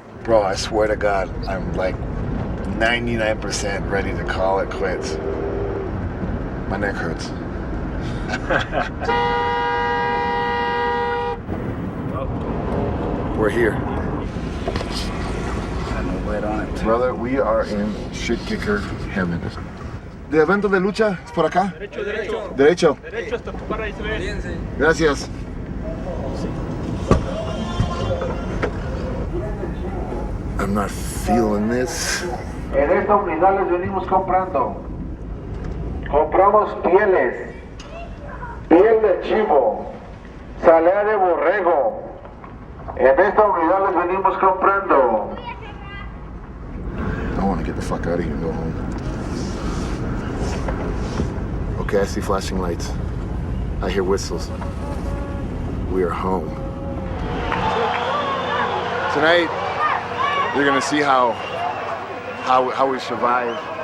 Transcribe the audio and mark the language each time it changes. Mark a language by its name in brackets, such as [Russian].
[English] Bro, I swear to God, I'm like 99% ready to call it quits. My neck hurts. We're here. Brother, we are in shit kicker heaven. [Spanish] ¿De evento de lucha es por acá? Derecho. Derecho. Derecho hasta tu para ahí se ve. Gracias. [English] I'm not feeling this. [Spanish] En esta unidad les venimos comprando. Compramos pieles, piel de chivo, salea de borrego. En esta unidad les venimos comprando. [English] I want to get the fuck out of here and go home. Okay, I see flashing lights. I hear whistles. We are home. Tonight, you're gonna see how we survive.